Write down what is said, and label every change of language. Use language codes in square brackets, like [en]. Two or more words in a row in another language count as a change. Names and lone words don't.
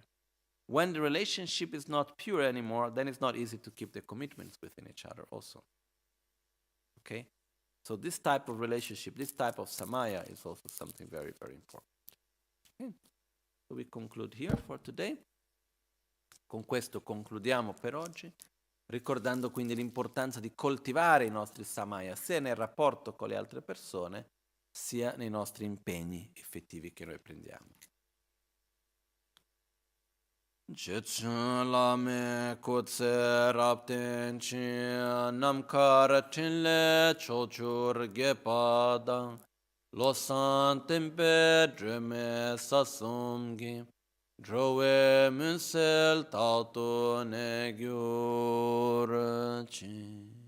[en] When the relationship is not pure anymore, then it's not easy to keep the commitments within each other also. Okay? So this type of relationship, this type of Samaya is also something very, very important. Okay. So we conclude here for today. [it] Con questo concludiamo per oggi, ricordando quindi l'importanza di coltivare i nostri Samaya, sia nel rapporto con le altre persone, sia nei nostri impegni effettivi che noi prendiamo. [bo] རྗེ་བཙུན་བླ་མའི་སྐུ་ཚེ་རབ་བརྟན་ཅིང་། རྣམ་དཀར་ཕྲིན་ལས་ཕྱོགས་བཅུར་རྒྱས་པ་དང་། བློ་བཟང་བསྟན་པའི་སྒྲོན་མེ་ས་གསུམ་གྱི། འགྲོ་བའི་མུན་སེལ་རྟག་ཏུ་གནས་གྱུར་ཅིག.